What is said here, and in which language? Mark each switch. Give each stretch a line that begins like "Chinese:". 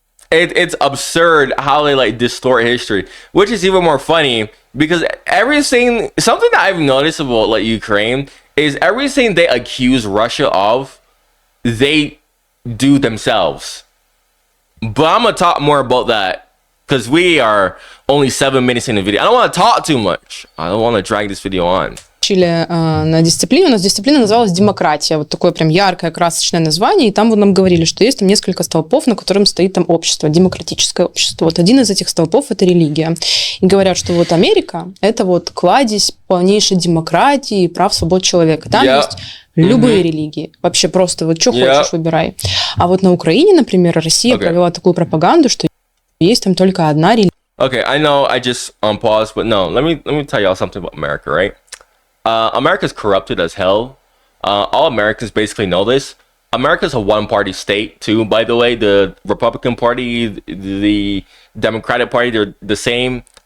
English: It's absurd how they like distort history. Which is even more funny because something that I've noticed about like Ukraine is everything they accuse Russia of, they do themselves. But I'm gonna talk more about that. Because we are only 7 minutes in the video. I don't want to talk too much. I don't want to drag this video on.
Russian: Учили на дисциплине. У нас дисциплина называлась «Демократия». Вот такое прям яркое, красочное название. И там вот нам говорили, что есть там несколько столпов, на котором стоит там общество, демократическое общество. Вот один из этих столпов – это религия. И говорят, что вот Америка – это вот кладезь полнейшей демократии и прав свобод человека. Там есть любые религии. Вообще просто вот что хочешь, выбирай. А вот на Украине, например, Россия провела такую пропаганду, что есть там только одна религия.
English: Okay, I know I just paused, but no, let me tell y'all something about America, right? America's corrupted as hell. All Americans basically know this. America's a one-party state too, by the way. The Republican Party, the Democratic Party, they're the same.